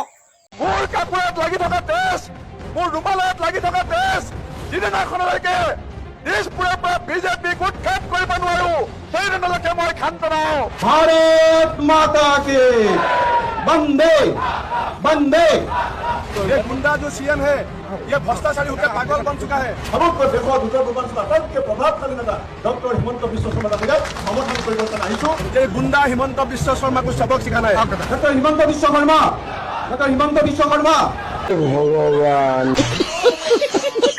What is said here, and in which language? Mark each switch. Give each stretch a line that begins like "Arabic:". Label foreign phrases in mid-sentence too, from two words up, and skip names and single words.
Assamese: মোৰ কাপোৰত লাগি থকা তেজ, মোৰ ৰুমালত লাগি থকা তেজ, যিদিনাখনলৈকে দিছপুৰৰ পৰা বিজেপিক উৎখাত কৰিব নোৱাৰো, সেইদিনলৈকে মই ক্ষান্ত নহওঁ।
Hindi: भारत माता की वंदे वंदे। ये गुंडा जो सीएम है, ये भ्रष्टाचारी होकर पागल बन चुका है।
Assamese: সমগ্ৰ দেশত উত্তৰ পূৰ্বাঞ্চলত আটাইতকৈ প্ৰভাৱশালী নেতা ডক্টৰ হিমন্ত বিশ্ব শৰ্মা ডাঙৰীয়াক সমৰ্থন কৰিব কাৰণে আহিছোঁ।
Hindi: ये गुंडा हिमंत विश्व शर्मा को सबक सिखाना है।
Assamese: ডক্টৰ হিমন্ত বিশ্ব শৰ্মা, ডক্টৰ হিমন্ত বিশ্ব শৰ্মা। ভগৱান